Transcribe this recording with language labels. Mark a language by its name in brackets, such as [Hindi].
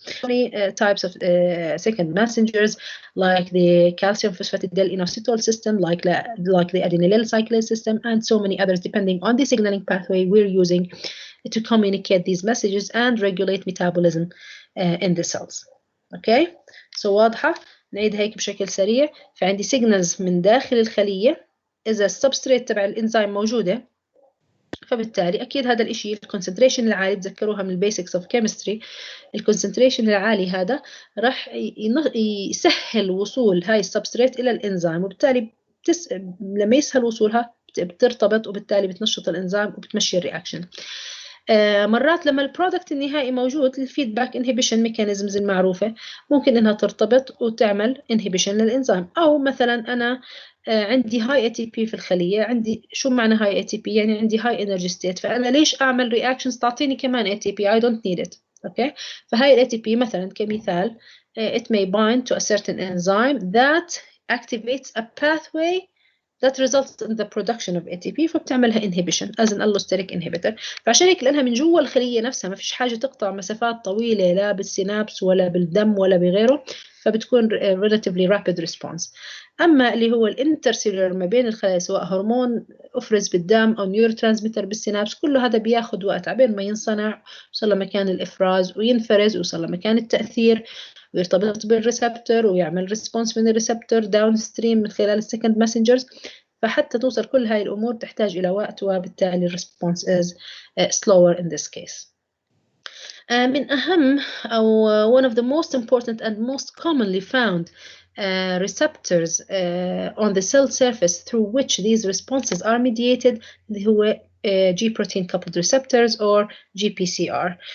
[English] Many types of second messengers, like the calcium phosphatidyl inositol system, like the adenylyl cyclase system, and so many others, depending on the signaling pathway we're using to communicate these messages and regulate metabolism in the cells. Okay, so [Arabic] واضحة؟ نعيد هيك بشكل سريع. فعندي signals من داخل الخلية، إذا السبستريت تبع الإنزيم موجودة فبالتالي أكيد هذا الإشي الكونسنتريشن العالي، بتذكروها من البيسكس اوف كيمستري، الكونسنتريشن العالي هذا راح يسهل وصول هاي السبستريت إلى الإنزيم، وبالتالي لما يسهل وصولها بترتبط وبالتالي بتنشط الإنزيم وبتمشي الرياكشن. مرات لما البرودكت النهائي موجود، الفيدباك انهبيشن ميكانيزمز المعروفة ممكن انها ترتبط وتعمل انهبيشن للانزيم. او مثلا انا عندي هاي اي تي بي في الخلية، عندي شو معنى هاي اي تي بي؟ يعني عندي هاي انرجي ستيت، فانا ليش اعمل رياكشنز تعطيني كمان اي تي بي؟ [English] I don't need it. [Arabic] اوكي، فهاي الاي تي بي مثلا كمثال [English] it may bind to a certain enzyme that activates a pathway that results in the production of ATP، [Arabic] فبتعملها [English] inhibition as an allosteric inhibitor. [Arabic] فعشان هيك لأنها من جوا الخلية نفسها، ما فيش حاجة تقطع مسافات طويلة لا بالسينابس ولا بالدم ولا بغيره، فبتكون [English] relatively rapid response. [Arabic] أما اللي هو الانترسيلولر ما بين الخلايا، سواء هرمون أفرز بالدم أو نيورو ترانسميتر بالسينابس، كله هذا بياخد وقت عبين ما ينصنع، يوصل لمكان الإفراز وينفرز، ويوصل لمكان التأثير ويرتبط بالريسبتور ويعمل ريسبونس من الريسبتور داون ستريم من خلال السكند ماسنجرز. فحتى توصل كل هاي الأمور تحتاج إلى وقت، وبالتالي الريسبونس [English] is slower in this case. [Arabic] من أهم أو [English] one of the most important and most commonly found receptors on the cell surface through which these responses are mediated [Arabic] اللي هو [English] G protein coupled receptors or GPCR.